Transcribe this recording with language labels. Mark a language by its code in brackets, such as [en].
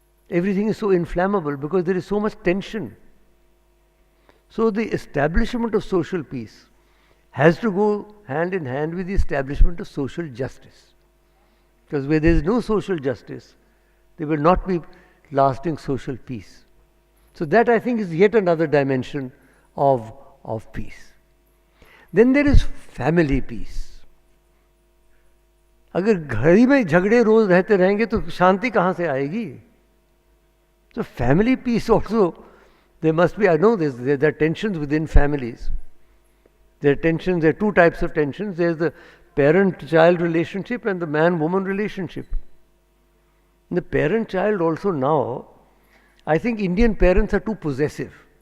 [en] Everything is so inflammable because there is so much tension. So the establishment of social peace has to go hand in hand with the establishment of social justice. Because where there is no social justice, there will not be lasting social peace. So that, I think, is yet another dimension of peace. Then there is family peace. [hi] अगर घर ही में झगड़े रोज रहते रहेंगे तो शांति कहाँ से आएगी? [en] So family peace also, there must be, I know there are tensions within families. There are 2 types of tensions. There is the parent-child relationship and the man-woman relationship. In the parent-child also now, I think Indian parents are too possessive.